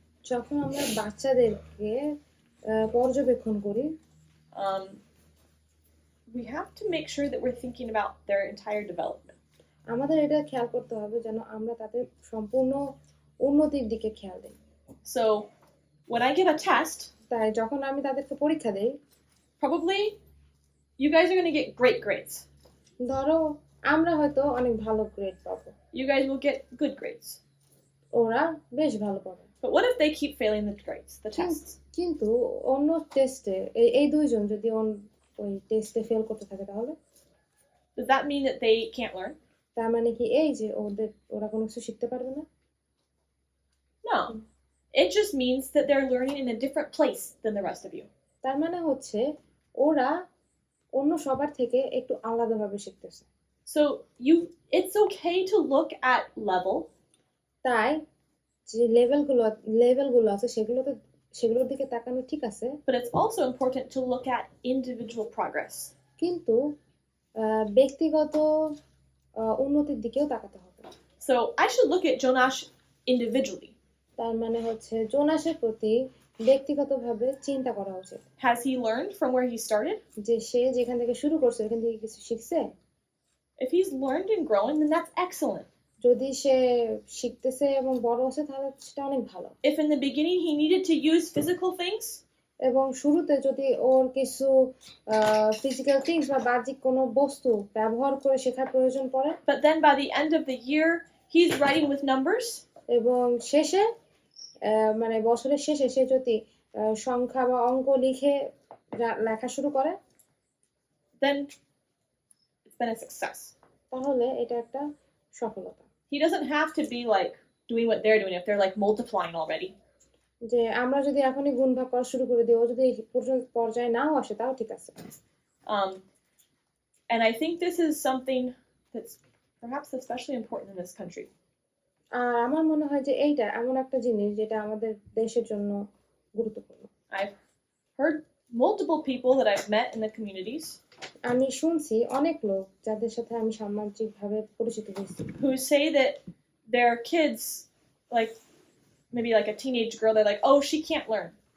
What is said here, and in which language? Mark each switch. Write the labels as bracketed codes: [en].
[bn] যখন আমরা বাচ্চাদেরকে পর্যবেক্ষণ করি, [en] we have to make sure that we're thinking about their entire development. [bn] আমাদের এটা খেয়াল করতে হবে যেন আমরা তাদের সম্পূর্ণ উন্নতির দিকে খেয়াল দিই। [en] So when I give a test, [bn] তাই যখন আমি তাদেরকে পরীক্ষা দেই, [en] probably you guys are going to get great grades. [bn] ধরো আমরা হয়তো অনেক ভালো গ্রেড পাবো, [en] You guys will get good grades. [bn] ওরা বেশ ভালো পাবে। [en] But what if they keep failing the grades, the tests? [bn] কিন্তু অন্য টেস্টে এই দুইজন যদি ওই টেস্টে ফেল করতে থাকে, তাহলে [en] Does that mean that they can't learn? [bn] তার মানে কি এই যে ওরা কোনো কিছু শিখতে পারবে না? [en] No. It just means that they're learning in a different place than the rest of you. [bn] তার মানে হচ্ছে ওরা অন্য সবার থেকে একটু আলাদাভাবে শিখতেছে। [en] So it's okay to look at level. [bn] তাই যে লেভেলগুলো আছে সেগুলোতে সেগুলোর দিকে তাকানো ঠিক আছে, [en] but it's also important to look at individual progress. [bn] কিন্তু ব্যক্তিগত উন্নতির দিকেও তাকাতে হবে। [en] So I should look at Jonash individually. [bn] তার মানে হচ্ছে জোনাসের প্রতি ব্যক্তিগতভাবে চিন্তা করা উচিত, [en] Has he learned from where he started? [bn] যে সে যেখান থেকে শুরু করছে এখান থেকে কিছু শিখছে। [en] If he's learned and grown, then that's excellent. [bn] যদি সে শিখতেছে এবং বড় হচ্ছে তাহলে সেটা অনেক ভালো। [en] If in the beginning he needed to use physical things, [bn] এবং শুরুতে যদি ওর কিছু [en] physical things [bn] বা বাহ্যিক কোনো বস্তু ব্যবহার করে শেখার প্রয়োজন পড়ে, [en] but then by the end of the year he's writing with numbers, [bn] এবং শেষে মানে বছরের শেষে সে যদি সংখ্যা বা অঙ্ক লিখে লেখা শুরু করে, [en] then it's been a success. [bn] তাহলে এটা একটা সফলতা। [en] He doesn't have to be like doing what they're doing if they're like multiplying already. [bn] যে আমরা যদি এখনই গুণ ভাগ করা শুরু করে দিই, ও যদি পর্যায়ে নাও আসে তাও ঠিক আছে। [en] And I think this is something that's perhaps especially important in this country. [bn] আর আমার মনে হয় যে এইটা এমন একটা জিনিস যেটা আমাদের দেশের জন্য গুরুত্বপূর্ণ। [en] I've heard multiple people that I've met in the communities [bn] আমি শুনছি অনেক লোক যাদের সাথে আমি সামাজিকভাবে পরিচিত হয়েছি, [en] who say that their kids, like maybe like a teenage girl, they're like, oh, she can't learn.